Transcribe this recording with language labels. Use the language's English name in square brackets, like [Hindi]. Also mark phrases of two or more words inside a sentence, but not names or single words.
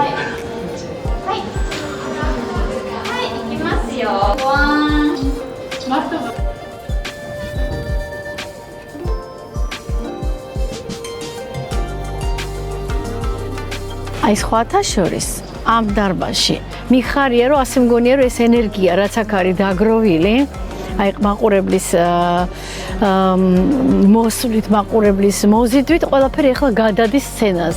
[English] Hi. Hi, [Japanese] 行きますよ。One. [Georgian] აი სხვათა შორის ამ დარბაზში მიხარია, რომ ასე მგონია, რომ ეს ენერგია, რაც აქ არის დაგროვილი, აი მაყურებლის მოსვლით, მაყურებლის მოზიდვით, ყველაფერი ახლა გადადის სცენაზე.